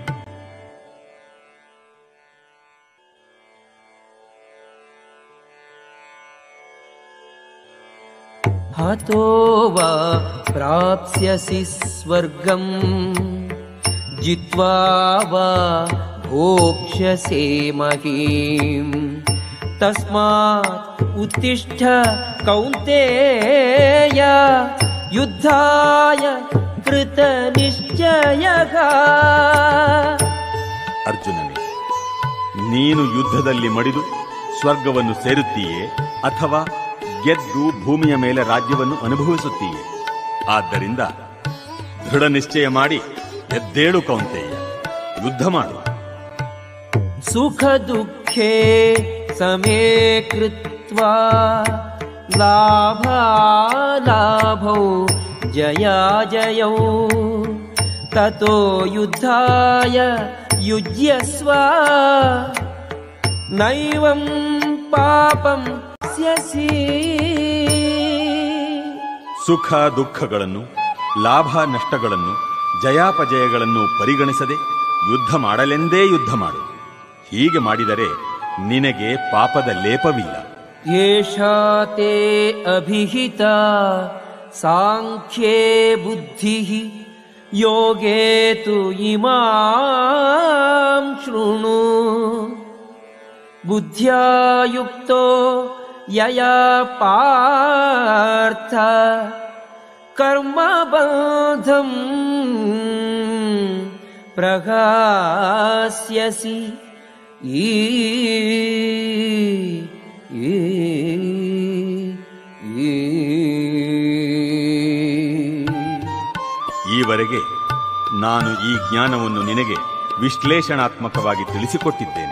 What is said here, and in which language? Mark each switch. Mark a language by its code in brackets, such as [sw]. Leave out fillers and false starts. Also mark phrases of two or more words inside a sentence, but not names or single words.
[sa] ಹತೋ ವಾ ಪ್ರಾಪ್ಸ್ಯಸಿ ಸ್ವರ್ಗಂ ಜಿತ್ವಾ ವಾ ಭೋಕ್ಷ್ಯಸೇ ಮಹೀಂ. ತಸ್ಮಾತ್ ಉತ್ತಿಷ್ಠ ಕೌಂತೇಯ ಯುದ್ಧಾಯ ಕೃತ ನಿಶ್ಚಯಃ. [kn] ಅರ್ಜುನನೇ, ನೀನು ಯುದ್ಧದಲ್ಲಿ ಮಡಿದು ಸ್ವರ್ಗವನ್ನು ಸೇರುತ್ತೀಯೇ ಅಥವಾ ಗೆದ್ದು ಭೂಮಿಯ ಮೇಲೆ ರಾಜ್ಯವನ್ನು ಅನುಭವಿಸುತ್ತೀಯೇ? ಆದ್ದರಿಂದ ದೃಢ ನಿಶ್ಚಯ ಮಾಡಿ ಎದ್ದೇಳು ಕೌಂತೆಯ, ಯುದ್ಧ ಮಾಡು. [sa] ಸುಖ ದುಃಖೇ ಸಮೇ ಕೃತ್ವಾ ಲಾಭಾಲಾಭೌ ಜಯಾಜಯೌ. ತತೋ ಯುದ್ಧಾಯ ಯುಜ್ಯಸ್ವ ನೈವಂ ಪಾಪಂ ಸ್ಯಸಿ. [kn] ಸುಖ ದುಃಖಗಳನ್ನು, ಲಾಭ ನಷ್ಟಗಳನ್ನು, ಜಯಾಪಜಯಗಳನ್ನು ಪರಿಗಣಿಸದೆ ಯುದ್ಧ ಮಾಡಲೆಂದೇ ಯುದ್ಧ ಮಾಡು. ಹೀಗೆ ಮಾಡಿದರೆ ನಿನಗೆ ಪಾಪದ ಲೇಪವಿಲ್ಲ. [sa] ಏಷಾ ತೇ ಅಭಿಹಿತಾ ಸಾಂಖ್ಯೇ ಬುದ್ಧಿಃ ಯೋಗೇ ತು ಇಮಾಂ ಶೃಣು. ಬುದ್ಧ್ಯಾ ಯುಕ್ತೋ ಯಯಾ ಪಾರ್ಥ ಕರ್ಮಬಂಧಂ ಪ್ರಹಾಸ್ಯಸಿ. [kn] ಈವರೆಗೆ ನಾನು ಈ ಜ್ಞಾನವನ್ನು ನಿನಗೆ ವಿಶ್ಲೇಷಣಾತ್ಮಕವಾಗಿ ತಿಳಿಸಿಕೊಟ್ಟಿದ್ದೇನೆ.